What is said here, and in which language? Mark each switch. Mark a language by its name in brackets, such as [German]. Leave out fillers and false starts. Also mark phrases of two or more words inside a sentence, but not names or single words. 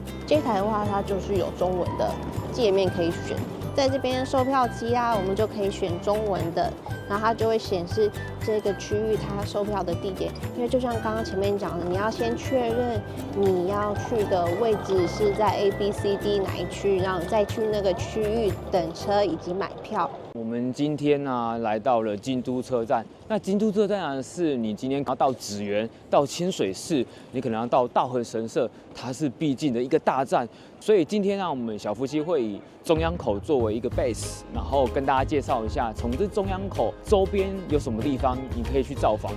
[Chinese] 這台的話，它就是有中文的界面可以選。在這邊售票機啊，我們就可以選中文的，然後它就会顯示這個區域它售票的地點。因為就像剛剛前面講的，你要先確認你要去的位置是在 A、B、C、D 哪一區，然後再去那個區域等車以及買票。我們今天呢來到了京都車站。那京都車站呢，是你今天要到祇園、到清水寺，你可能要到道和神社，它是必經的一個大站。所以今天呢，我們小夫妻會以中央口作為一個 base， 然後跟大家介紹一下，從這中央口周邊有什麼地方你可以去造訪的。